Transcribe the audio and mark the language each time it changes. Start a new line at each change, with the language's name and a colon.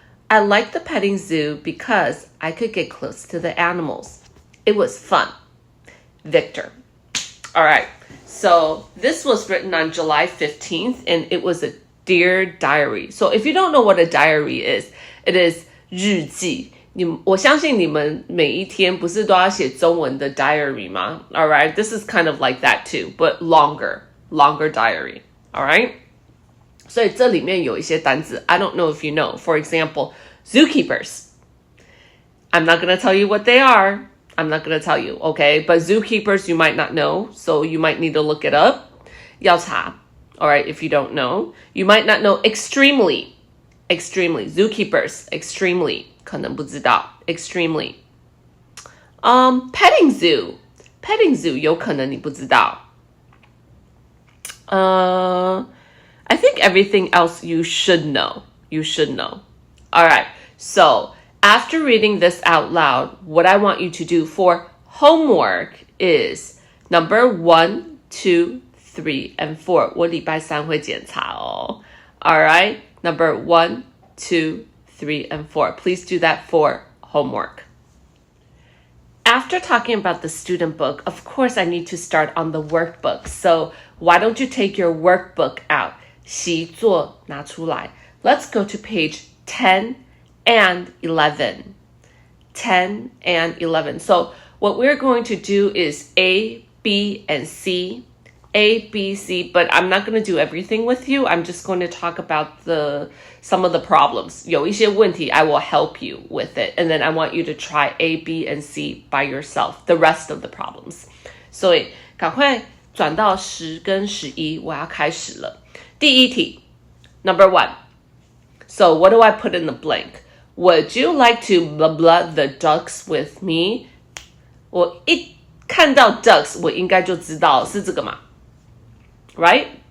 English: I liked the petting zoo because I could get close to the animals. It was fun. Victor. All right, so this was written on July 15th, and it was a Dear Diary. So if you don't know what a diary is, it is 日记.
Chinese: 我相信你们每一天不是都要写中文的 diary 吗？
English: Alright, this is kind of like that too, but longer diary. Alright?
Chinese: 所以这里面有一些单字
English: I don't know if you know. For example, zookeepers. I'm not going to tell you what they are. I'm not going to tell you, okay? But zookeepers you might not know, so you might need to look it up.
Chinese: 要查,
English: alright, if you don't know. You might not know extremely. Zookeepers, extremely.
Chinese: 可能不知道 extremely. Petting zoo 有可能你不知道.
English: I think everything else you should know. All right. So after reading this out loud, what I want you to do for homework is number 1, 2, 3, and 4.
Chinese: 我礼拜三会检查哦.
English: All right. Number 1, 2, 3, and 4. Please do that for homework. After talking about the student book, of course, I need to start on the workbook. So why don't you take your workbook out?
Chinese: 习作拿出来.
English: Let's go to page 10 and 11. 10 and 11. So what we're going to do is A, B, and C. A, B, C, but I'm not going to do everything with you. I'm just going to talk about some of the problems.
Chinese: 有一些问题
English: I will help you with it. And then I want you to try A, B, and C by yourself, the rest of the problems.
Chinese: 所以赶快转到10跟11，我要开始了。第一题 Number 1.
English: So what do I put in the blank? Would you like to blah blah the ducks with me?
Chinese: 我一看到 ducks 我应该就知道是这个嘛 Right?